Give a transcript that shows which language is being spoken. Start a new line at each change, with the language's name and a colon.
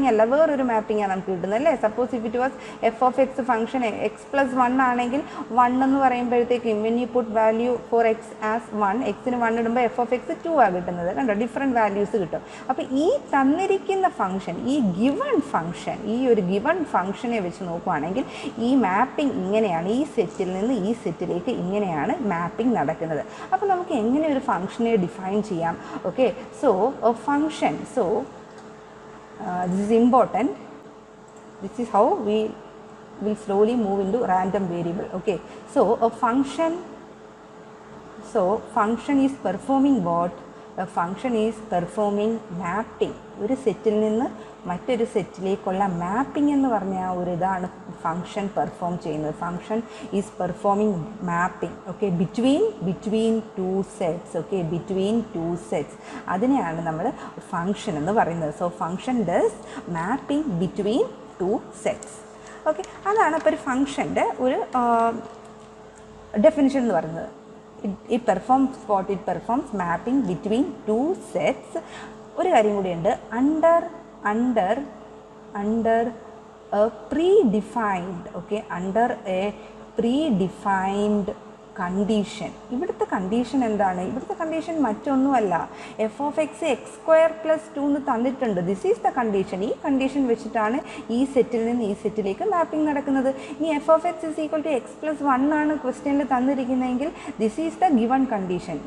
Malayalam: Mapping അല്ല, വേറൊരു മാപ്പിംഗാണ് നമുക്ക് കിട്ടുന്നത് അല്ലേ. Suppose if it was F of X function X plus 1 ആണെങ്കിൽ 1 എന്ന് പറയുമ്പോഴത്തേക്കും
English: when you put value for X as 1,
Malayalam: എക്സിന് 1 ഇടുമ്പോൾ എഫ് ഓഫ് എക്സ് 2 ആണ് കിട്ടുന്നത്. കണ്ടോ, ഡിഫറെൻറ്റ് വാല്യൂസ് കിട്ടും. അപ്പോൾ ഈ തന്നിരിക്കുന്ന ഫംഗ്ഷൻ, ഈ ഗിവൺ ഫംഗ്ഷൻ, ഈ ഒരു ഗിവൺ ഫംഗ്ഷനെ വെച്ച് നോക്കുകയാണെങ്കിൽ ഈ മാപ്പിംഗ് ഇങ്ങനെയാണ്, ഈ സെറ്റിൽ നിന്ന് ഈ സെറ്റിലേക്ക് ഇങ്ങനെയാണ് മാപ്പിംഗ് നടക്കുന്നത്. അപ്പോൾ നമുക്ക് എങ്ങനെ ഒരു ഫംഗ്ഷനെ ഡിഫൈൻ ചെയ്യാം?
English: Okay, so function, so this is important, this is how we will slowly move into random variable. Okay, so a function, so function is performing what? A function is performing mapping.
Malayalam: ഒരു സെറ്റിൽ നിന്ന് മറ്റൊരു സെറ്റിലേക്കുള്ള mapping എന്ന് പറഞ്ഞാൽ ഒരു ഇതാണ് function perform ചെയ്യുന്നത്.
English: function is performing mapping, okay, between two sets, okay, between two sets,
Malayalam: അതിനെയാണ് നമ്മൾ ഫംഗ്ഷൻ എന്ന് പറയുന്നത്.
English: So function does mapping between two sets.
Malayalam: Okay, അതാണ് ഇപ്പോൾ ഒരു ഫംഗ്ഷൻ്റെ ഒരു ഡെഫിനിഷൻ എന്ന് പറയുന്നത്.
English: it performs what? It performs mapping between two sets.
Malayalam: ഒരു കാര്യം കൂടിയുണ്ട്,
English: under a predefined, okay, under a predefined condition.
Malayalam: ഇവിടുത്തെ കണ്ടീഷൻ എന്താണ്? ഇവിടുത്തെ കണ്ടീഷൻ മറ്റൊന്നുമല്ല, F of X X square plus 2 എന്ന് തന്നിട്ടുണ്ട്.
English: This is the condition.
Malayalam: ഈ കണ്ടീഷൻ വെച്ചിട്ടാണ് ഈ സെറ്റിൽ നിന്ന് ഈ സെറ്റിലേക്ക് മാപ്പിംഗ് നടക്കുന്നത്. ഇനി F of X is equal to X plus 1 ആണ് ക്വസ്റ്റ്യനിൽ തന്നിരിക്കുന്നതെങ്കിൽ
English: This is the given condition.